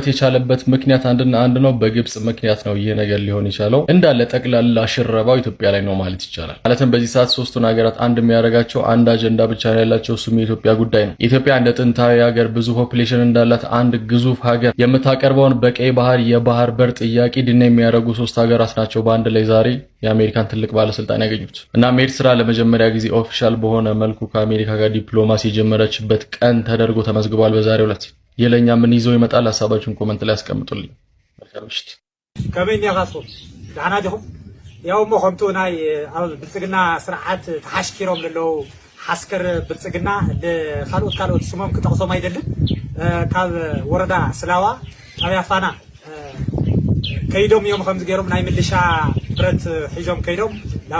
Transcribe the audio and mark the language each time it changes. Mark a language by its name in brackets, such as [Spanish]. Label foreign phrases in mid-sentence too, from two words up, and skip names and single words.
[Amharic] የቻለበት ምክንያት አንድና አንድ ነው። በግብጽ ምክንያት ነው ይሄ ነገር ሊሆን የቻለው። እንዳለ ጠቅላላ ሽረባው ኢትዮጵያ ላይ ነው ማለት ይቻላል። ማለትም በዚህ ሰዓት ሶስቱን ሀገራት አንድ የሚያደርጋቸው አንድ አጀንዳ ብቻ ነው ያላቸው፣ እሱም የኢትዮጵያ ጉዳይ ነው። ኢትዮጵያ እንደ ጥንታዊ ሀገር ብዙ ፖፑሌሽን እንዳላት አንድ ግዙፍ ሀገር የምታቀርበውን በቀይ ባህር የባህር በር ጥያቄ ድና የሚያደርጉ ሶስት ሀገራት ናቸው በአንድ ላይ ዛሬ የአሜሪካን ትልቅ ባለስልጣን ያገኙት። እና ኤርትራ ለመጀመሪያ ጊዜ ኦፊሻል በሆነ መልኩ ከአሜሪካ ጋር ዲፕሎማሲ የጀመረችበት ቀን ተደርጎ ተመዝግቧል በዛሬው ዕለት። የለኛ ምን ይዞ ይመጣል? ሀሳባችሁን ኮሜንት ላይ አስቀምጡልኝ። መልካም ምሽት። [Tigrinya] ከመን ያጋሶ ዳና ዲኹም ያው ሞኸምቱ ናይ ኣብ ብልጽግና ስርዓት ተሓሽኪሮም ዘለው ሓስከር ብልጽግና ካልኦት ስሞም ክጠቕሶም አይደለም ካብ ወረዳ ስላዋ ኣብ ያፋና ከይዶም እዮም ከምዚ ገይሮም ናይ ምልሻ ብረት ሒዞም ከይዶም ናብ